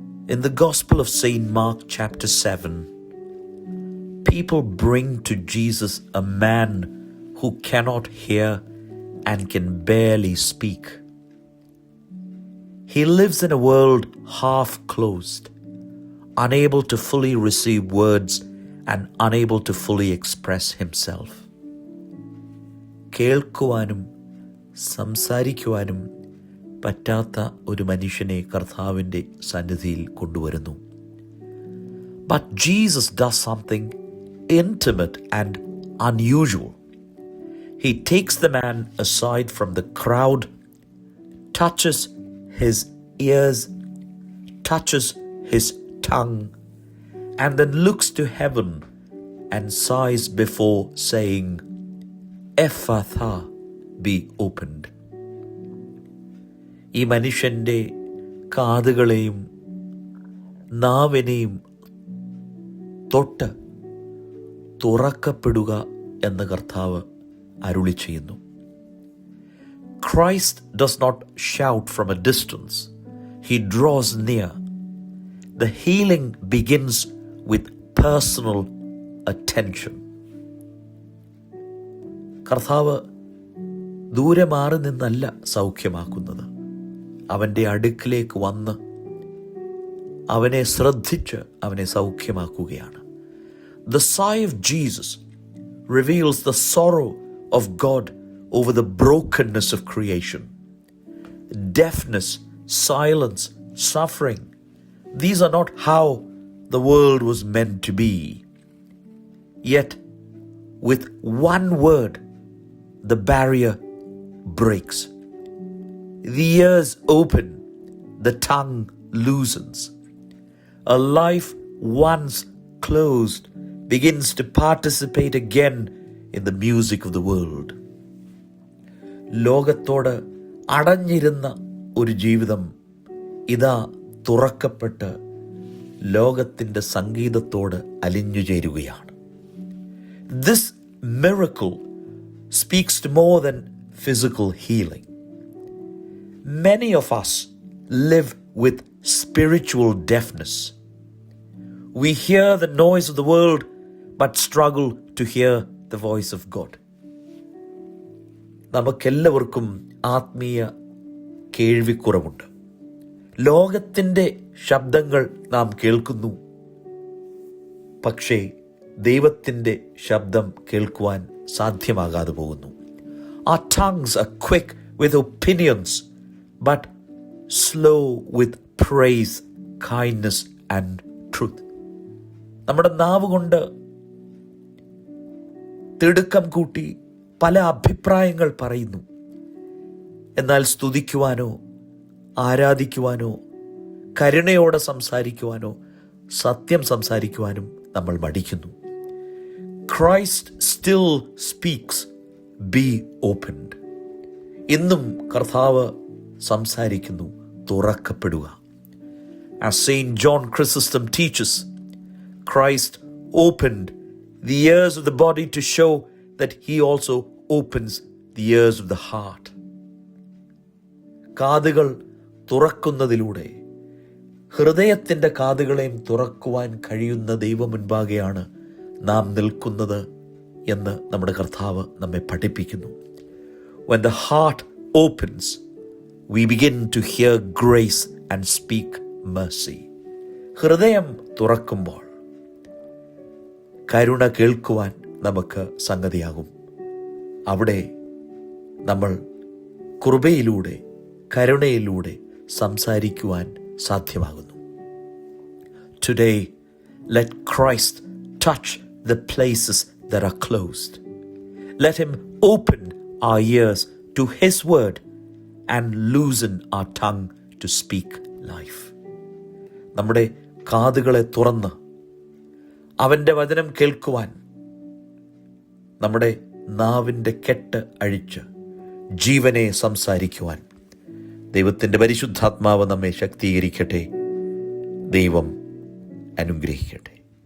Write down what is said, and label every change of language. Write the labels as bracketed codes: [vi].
[en] In the Gospel of St. Mark, chapter 7, people bring to Jesus a man who cannot hear and can barely speak. He lives in a world half closed, unable to fully receive words and unable to fully express himself. [ml] കേൾക്കുവാനും സംസാരിക്കുവാനും പറ്റാത്ത ഒരു മനുഷ്യനെ കർത്താവിൻ്റെ സന്നിധിയിൽ കൊണ്ടുവരുന്നു. [en] But Jesus does something intimate and unusual. He takes the man aside from the crowd, touches his ears, touches his tongue, and then looks to heaven and sighs before saying, Ephphatha, be opened. [ml] ഈ മനുഷ്യൻ്റെ കാതുകളെയും നാവിനെയും തൊട്ട് തുറക്കപ്പെടുക എന്ന് കർത്താവ് അരുളി ചെയ്യുന്നു. [en] Christ does not shout from a distance. He draws near. The healing begins with personal attention. [ml] കർത്താവ് ദൂരെ മാറി നിന്നല്ല സൗഖ്യമാക്കുന്നത്. അവൻ്റെ അടുക്കിലേക്ക് വന്ന് അവനെ ശ്രദ്ധിച്ച് അവനെ സൗഖ്യമാക്കുകയാണ്. [en] The sigh of Jesus reveals the sorrow of God over the brokenness of creation. Deafness, silence, suffering, these are not how the world was meant to be. Yet, with one word, the barrier breaks. The ears open, the tongue loosens. A life once closed begins to participate again in the music of the world. [ml] ലോകത്തോട് അടഞ്ഞിരുന്ന ഒരു ജീവിതം ഇതാ തുറക്കപ്പെട്ട് ലോകത്തിൻ്റെ സംഗീതത്തോട് അലിഞ്ഞു ചേരുകയാണ്. [en] This miracle speaks to more than physical healing. Many of us live with spiritual deafness. We hear the noise of the world but struggle to hear the voice of God. [ml] നമുക്കെല്ലാവർക്കും ആത്മീയ കേൾവിക്കുറവുണ്ട്. ലോകത്തിൻ്റെ ശബ്ദങ്ങൾ നാം കേൾക്കുന്നു, പക്ഷേ ദൈവത്തിൻ്റെ ശബ്ദം കേൾക്കുവാൻ സാധ്യമാകാതെ പോകുന്നു. [en] Our tongues are quick with opinions, but slow with praise, kindness and truth. [ml] നമ്മുടെ നാവ് കൊണ്ട് തിടുക്കം കൂട്ടി പല അഭിപ്രായങ്ങൾ പറയുന്നു. എന്നാൽ സ്തുതിക്കുവാനോ ആരാധിക്കുവാനോ കരുണയോടെ സംസാരിക്കുവാനോ സത്യം സംസാരിക്കുവാനും നമ്മൾ മടിക്കുന്നു. [en] Christ still speaks, be opened. [ml] ഇന്നും കർത്താവ് സംസാരിക്കുന്നു, തുറക്കപ്പെടുക. [en] As St. John Chrysostom teaches, Christ opened the ears of the body to show that he also opens the ears of the heart. [ml] കാതുകൾ തുറക്കുന്നതിലൂടെ ഹൃദയത്തിൻ്റെ കാതുകളെയും തുറക്കുവാൻ കഴിയുന്ന ദൈവം മുൻപാകെയാണ് നാം നിൽക്കുന്നത് എന്ന് നമ്മുടെ കർത്താവ് നമ്മെ പഠിപ്പിക്കുന്നു. [en] When the heart opens, we begin to hear grace and speak mercy. [ml] ഹൃദയം തുറക്കുമ്പോൾ കരുണ കേൾക്കുവാൻ നമുക്ക് സംഗതിയാകും. അവിടെ നമ്മൾ കൃപയിലൂടെ കരുണയിലൂടെ സംസാരിക്കുവാൻ സാധ്യമാകുന്നു. [en] Today, let Christ touch the places that are closed. Let him open our ears to his word and loosen our tongue to speak life. [ml] നമ്മുടെ കാതുകളെ തുറന്ന് അവൻ്റെ വചനം കേൾക്കുവാൻ നമ്മുടെ നാവിൻ്റെ കെട്ട് അഴിച്ച് ജീവനെ സംസാരിക്കുവാൻ ദൈവത്തിൻ്റെ പരിശുദ്ധാത്മാവ് നമ്മെ ശക്തീകരിക്കട്ടെ. ദൈവം അനുഗ്രഹിക്കട്ടെ.